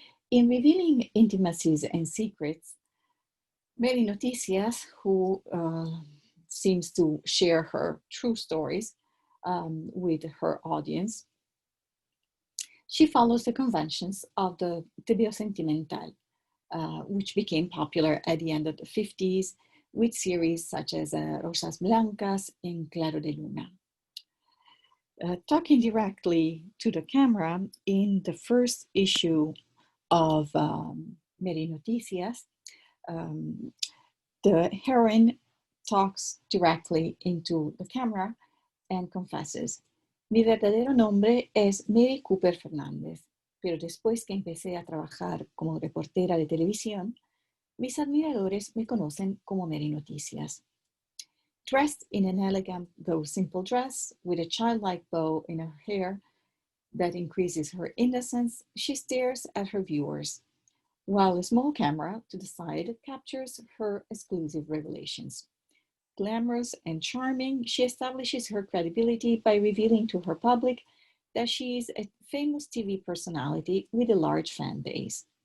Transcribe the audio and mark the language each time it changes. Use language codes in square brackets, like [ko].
[en] In revealing intimacies and secrets, Mary Noticias, who seems to share her true stories with her audience, she follows the conventions of the tebeo sentimental, which became popular at the end of the 50s with series such as Rosas Blancas and Claro de Luna. Talking directly to the camera, in the first issue of Mary Noticias, the heroine talks directly into the camera and confesses, [es] mi verdadero nombre es Mary Cooper Fernández, pero después que empecé a trabajar como reportera de televisión, mis admiradores me conocen como Mary Noticias. [en] Dressed in an elegant though simple dress, with a childlike bow in her hair that increases her innocence, she stares at her viewers, while a small camera to the side captures her exclusive revelations. Glamorous and charming, she establishes her credibility by revealing to her public that she is a famous TV personality with a large fan base.